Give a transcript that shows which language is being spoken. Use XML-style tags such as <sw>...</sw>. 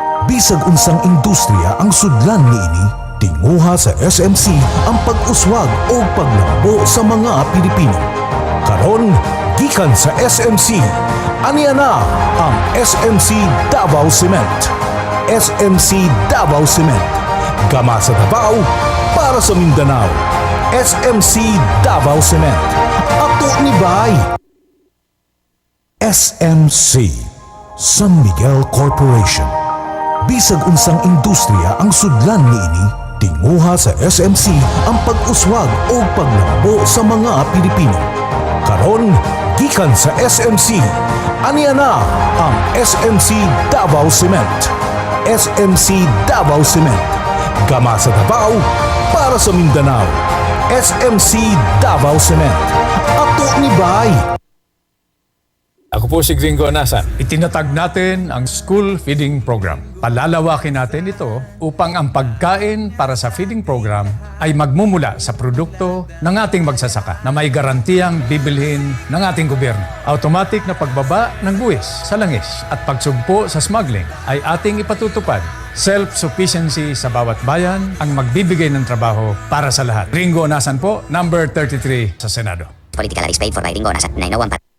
<ceb>Bisag unsang industriya ang sudlan niini, tinguha sa SMC ang pag-uswag o paglambo sa mga Pilipino. Karon, gikan sa SMC, aniya na ang SMC Davao Cement. SMC Davao Cement. Gama sa Davao, para sa Mindanao. SMC Davao Cement. Ato ni Bay. SMC, San Miguel Corporation. Bisag unsang industriya ang sudlan niini, tinguha sa SMC ang pag-uswag o paglambo sa mga Pilipino. Karon, gikan sa SMC, aniya na ang SMC Davao Cement. SMC Davao Cement. Gama sa Davao, para sa Mindanao. SMC Davao Cement. Ato ni Bay.</ceb> <tl>Ako po si Gringo Anasan. Itinatag natin ang school feeding program. Palalawakin natin ito upang ang pagkain para sa feeding program ay magmumula sa produkto ng ating magsasaka na may garantiyang bibilhin ng ating gobyerno. Automatic na pagbaba ng buwis sa langis at pagsugpo sa smuggling ay ating ipatutupad. Self-sufficiency sa bawat bayan ang magbibigay ng trabaho para sa lahat. Gringo Anasan po, number 33 sa Senado.</tl> <en>Political is paid for by Gringo Anasan, 901.</en>